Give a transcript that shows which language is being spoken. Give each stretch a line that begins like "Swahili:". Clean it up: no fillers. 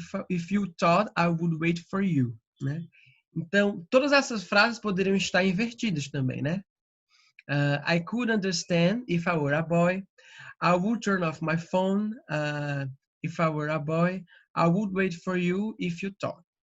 English: If you thought I would wait for you, né?
Portuguese: Então, todas essas frases poderiam estar invertidas também, né?
English: I could understand if I were a boy. I would turn off my phone if I were a boy. I would wait for you if you thought.